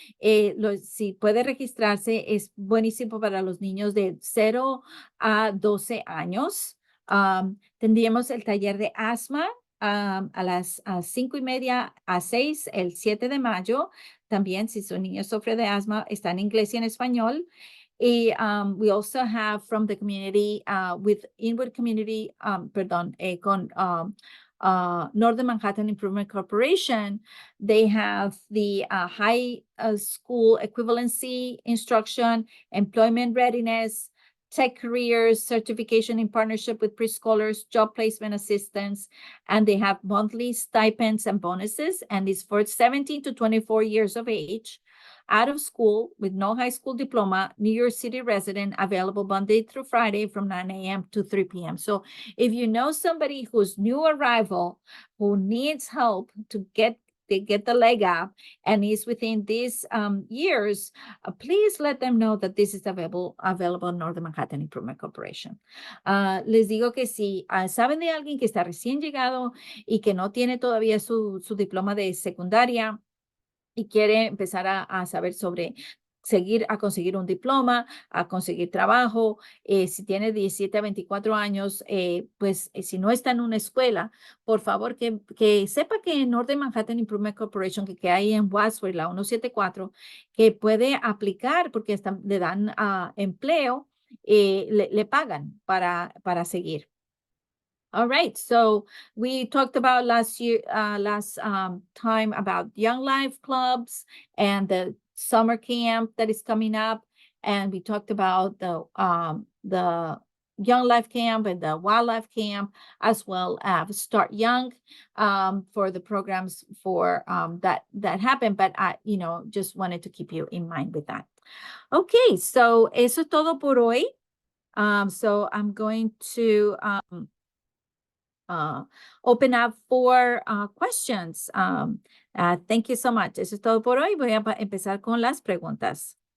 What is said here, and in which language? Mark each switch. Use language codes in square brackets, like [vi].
[es] Si puede registrarse, es buenísimo para los niños de 0 a 12 años. Tendríamos el taller de asma a las 5:30 a 6, el 7 de mayo. También, si su niño sufre de asma, está en inglés y en español. [en] We also have from the community, with Inwood Community, con Northern Manhattan Improvement Corporation, they have the high school equivalency instruction, employment readiness, tech careers, certification in partnership with preschoolers, job placement assistance, and they have monthly stipends and bonuses, and it's for 17 to 24 years of age. Out of school with no high school diploma, New York City resident, available Monday through Friday from 9 a.m. to 3 p.m. So if you know somebody who's new arrival, who needs help to get the leg up and is within these years, please let them know that this is available in Northern Manhattan Improvement Corporation. [es] Les digo que si saben de alguien que está recién llegado y que no tiene todavía su diploma de secundaria, y quiere empezar a saber sobre conseguir un diploma, a conseguir trabajo. Si tiene 17 a 24 años, pues si no está en una escuela, por favor que sepa que en Northern Manhattan Improvement Corporation, que hay en Wadsworth, la 174, que puede aplicar porque le dan empleo, le pagan para seguir. [en] All right, so we talked about last time about Young Life clubs and the summer camp that is coming up, and we talked about the Young Life camp and the Wildlife camp, as well as Start Young for the programs for that happen. But I, just wanted to keep you in mind with that. [es] Okay, so eso es todo por hoy. [en] So I'm going to open up for questions. Thank you so much. [es] Eso es todo por hoy. Voy a empezar con las preguntas.